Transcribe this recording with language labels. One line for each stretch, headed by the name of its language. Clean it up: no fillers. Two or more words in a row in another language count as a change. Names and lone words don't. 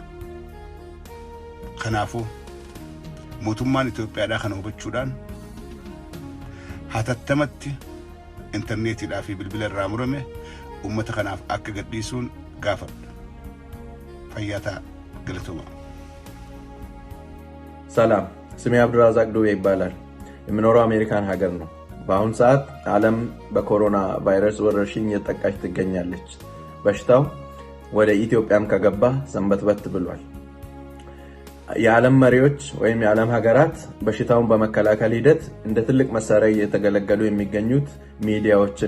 Oromo: Kanaafuu mootummaan Itoophiyaadhaa kana hubachuudhaan hatattamatti internetiidhaa fi bilbila irraa murame uummata kanaaf akka gadhiisuun gaafadha. Fayyaa ta'a. Galatoomaa.
Amharic: ሰላም ስሜ አብዱራዛቅ ዱቤ ይባላል የምኖረው አሜሪካን ሀገር ነው በአሁን ሰዓት ዓለም በኮሮና ቫይረስ ወረርሽኝ እየተጠቃች ትገኛለች በሽታው ወደ ኢትዮጵያም ከገባ ሰንበትበት ብሏል የዓለም መሪዎች ወይም የዓለም ሀገራት በሽታውን በመከላከል ሂደት እንደ ትልቅ መሳሪያ እየተገለገሉ የሚገኙት ሚዲያዎችን